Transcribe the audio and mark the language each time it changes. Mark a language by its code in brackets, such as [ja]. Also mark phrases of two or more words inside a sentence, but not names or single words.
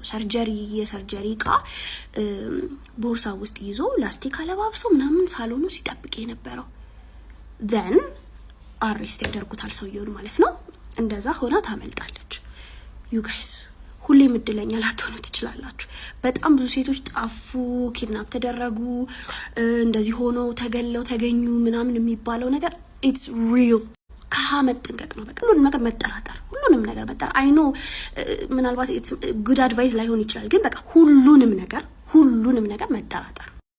[am] የሰርጀሪ እቃ ቦርሳ ውስጥ ይዞ ላስቲክ አለባብሶ ምናምን ሳሎኑ ሲጠብቅ የነበረው then አሬስት ያደርጉታል ሰውየውን ማለት ነው። እንደዛ ሆና ታመልጣለች። [en] you guys [am] ሁሌም እድለኛ ላትሆኑ ትችላላችሁ። በጣም ብዙ ሴቶች ጠፉ፣ ኪድናፕ ተደረጉ፣ እንደዚህ ሆኖ ተገለው ተገኙ ምናምን የሚባለው ነገር [en] it's real። [am] ከመጠንቀቅ ነው በቃ ሁሉንም ነገር መጠራጠር። [en] I know [am] ምናልባት [en] it's good advice [am] ላይሆን ይችላል፣ ግን በቃ ሁሉንም ነገር መጠራጠር